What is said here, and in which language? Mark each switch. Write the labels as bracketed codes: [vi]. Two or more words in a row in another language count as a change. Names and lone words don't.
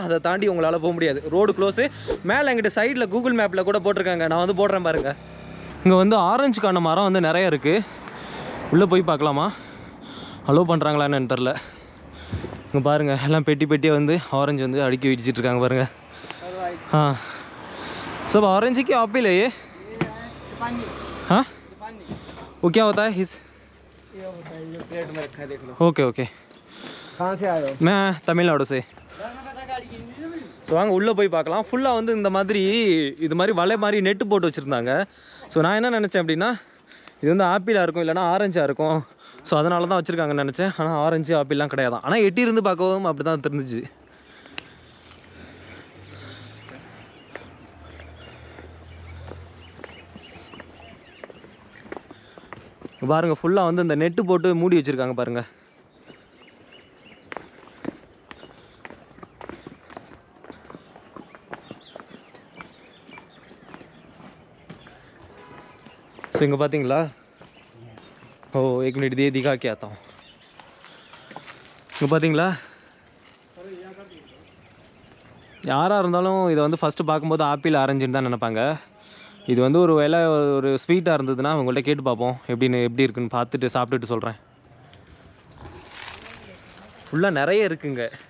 [ta] அதை தாண்டி உங்களால் போக முடியாது, ரோடு க்ளோஸு. மேலே எங்கிட்ட சைடில் கூகுள் மேப்பில் கூட போட்டிருக்காங்க, நான் வந்து போடுறேன் பாருங்கள். இங்கே வந்து ஆரஞ்சுக்கான மரம் வந்து நிறைய இருக்குது. உள்ளே போய் பார்க்கலாமா, அலோவ் பண்ணுறாங்களான்னு தெரில. இங்கே பாருங்கள் எல்லாம் பெட்டியாக வந்து ஆரஞ்சு வந்து அடுக்கி வச்சுட்டு இருக்காங்க பாருங்கள். [hi] हाँ सब ऑरेंज है कि एप्पल है ये? हाँ वो क्या होता है इस? ये होता है जो प्लेट में रखा है, देख लो. ओके ओके. कहाँ से आए हो? मैं तमिलनाडु से. [ta] ஸோ வாங்க உள்ளே போய் பார்க்கலாம். ஃபுல்லாக வந்து இந்த மாதிரி இது மாதிரி வலை மாதிரி நெட்டு போட்டு வச்சுருந்தாங்க. ஸோ நான் என்ன நினச்சேன் அப்படின்னா இது வந்து ஆப்பிளாக இருக்கும் இல்லைனா ஆரஞ்சாக இருக்கும். ஸோ அதனால தான் வச்சுருக்காங்கன்னு நினச்சேன். ஆனால் ஆரஞ்சு ஆப்பிள்லாம் கிடையாது. ஆனால் எட்டி இருந்து பார்க்கவும் அப்படி தான் தெரிஞ்சிச்சு. பாருங்கள் ஃபுல்லாக வந்து இந்த நெட்டு போட்டு மூடி வச்சுருக்காங்க பாருங்கள். ஸோ இங்கே பார்த்தீங்களா, ஓ [hi] एक मिनट दे दिखा के आता हूँ. [ta] இங்கே பார்த்தீங்களா, யாராக இருந்தாலும் இதை வந்து ஃபஸ்ட்டு பார்க்கும்போது ஆப்பிள் ஆரஞ்சுன்னு தான் நினைப்பாங்க. இது வந்து ஒரு வேளை ஒரு ஸ்வீட்டாக இருந்ததுன்னா உங்கள்கிட்ட கேட்டு பார்ப்போம் எப்படி இருக்குன்னு பார்த்துட்டு சாப்பிட்டுட்டு சொல்கிறேன். ஃபுல்லாக நிறைய இருக்குங்க.